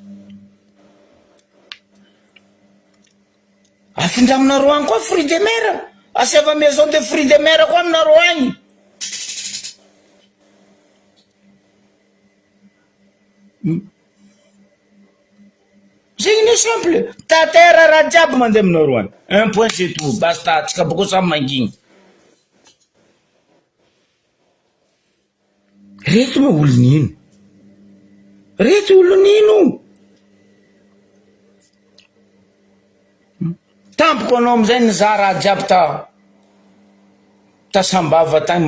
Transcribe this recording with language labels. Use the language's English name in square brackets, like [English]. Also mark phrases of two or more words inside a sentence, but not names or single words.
[Malagasy] Afindraminareo agny koa [French] fruit de mer, [Malagasy] asiava [French] maison de fruit de mer [Malagasy] koa aminareo agny. Zegny ni simple tatera raha jiaby mandeha aminareo agny. [French] Un point c'est tout, [Malagasy] basta tsika bako samy mangigny. Reto ma olo nino, reto olo nino tampoko anao amizay nizaha raha jiaby tasambava tagny.